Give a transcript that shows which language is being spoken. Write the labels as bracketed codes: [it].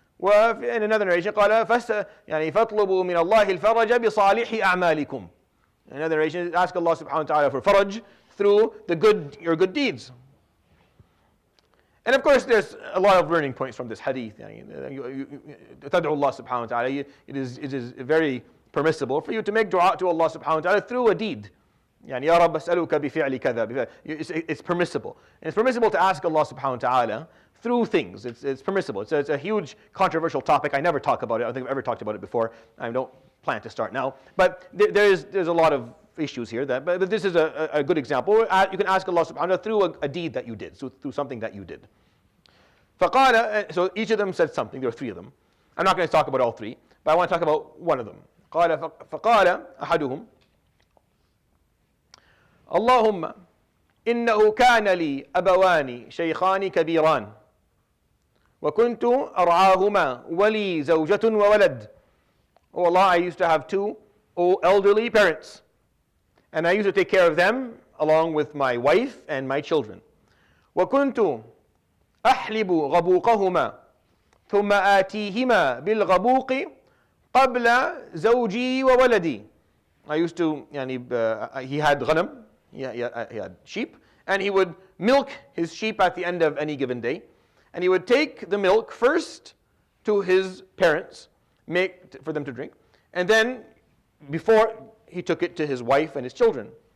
[en] In another narration [ar] قال فاطلبوا من الله الفرج بصالح أعمالكم. [en] Another narration, ask Allah subhanahu wa ta'ala for faraj through your good deeds. And of course, there's a lot of learning points from this hadith. [ar] تدعو [en] Allah subhanahu wa ta'ala. It is very permissible for you to make dua to Allah subhanahu wa ta'ala through a deed. [ar] يا رب أسألك بفعل كذا. [en] It's permissible. And it's permissible to ask Allah subhanahu wa ta'ala through things. It's permissible. It's a huge controversial topic. I never talk about it. I don't think I've ever talked about it before. I don't plan to start now. But there's a lot of issues here. But this is a good example. You can ask Allah subhanahu wa ta'ala through a deed that you did, so through something that you did. [ar] فقال, [en] so each of them said something. There were three of them. I'm not going to talk about all three, but I want to talk about one of them. [ar] فقال أحدهم اللهم إنه كان لي أبوان شيخان كبيران وكنت أرعاهما ولي زوجة وولد. [en] Oh Allah, I used to have two elderly parents, and I used to take care of them along with my wife and my children. [ar] وكنت أحلب غبوقهما ثم آتيهما بالغبوق قبل زوجي وولدي. [en] I used to, he had ghanam, he had sheep, and he would milk his sheep at the end of any given day, and he would take the milk first to his parents, for them to drink, and then before he took it to his wife and his children.